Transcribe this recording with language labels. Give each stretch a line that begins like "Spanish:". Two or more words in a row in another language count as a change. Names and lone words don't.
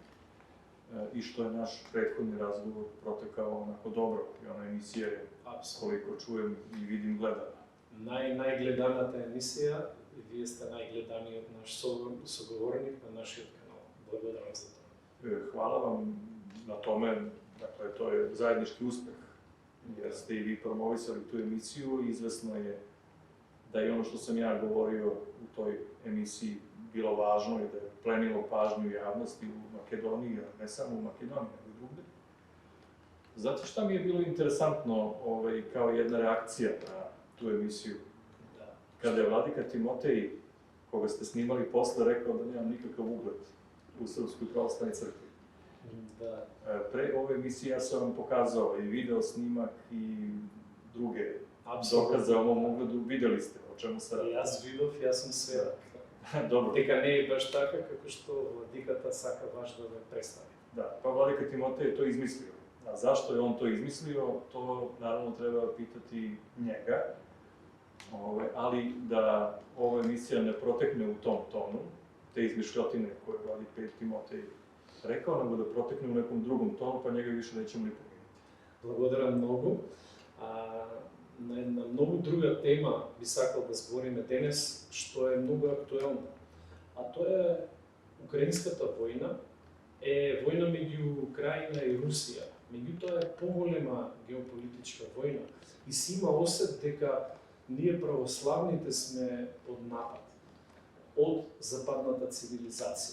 Serbian: И што е наш претходни разговор протекао онако добро и она емисија е, колико чуем и видим, гледана.
Macedonian: Најгледаната емисија, и вие сте најгледаниот наш соговорник на нашиот канал. Благодарам за тоа.
Serbian: Хвала вам на томе, dakle, to je zajednički uspeh, jer ste i vi promovisali tu emisiju i izvesno je da je ono što sam ja govorio u toj emisiji bilo važno i da je plenilo pažnju javnosti u Makedoniji, a ne samo u Makedoniji, nego i drugde. Znate šta mi je bilo interesantno kao jedna reakcija na tu emisiju? Kada je Vladika Timotej, koga ste snimali posle, rekao da nemam nikakav ugled u Srpskoj pravoslavnoj crkvi. Da. Pre ove emisije ja sam vam pokazao i video snimak i druge dokaze o mom ugledu, videli ste o čemu se radi.
Macedonian: Јас видов, јас сум сведок.
Serbian: Dobro.
Macedonian: Дека не е баш така како што владиката сака баш да ве представи.
Serbian: Da, pa Vladika Timotej je to izmislio. A zašto je on to izmislio, to naravno treba pitati njega. Ali da ova emisija ne protekne u tom tonu, te izmišljotine koje je Vladika Timotej rekao, nego da protekne u nekom drugom tonu, pa njega više nećemo ni pomenuti.
Macedonian: Благодарам многу. На една многу друга тема би сакал да збориме денес, што е многу актуелна. А тоа е украинската војна, е војна меѓу Украина и Русија. Меѓутоа е поголема геополитичка војна и си има осет дека ние православните сме под напад од западната цивилизација.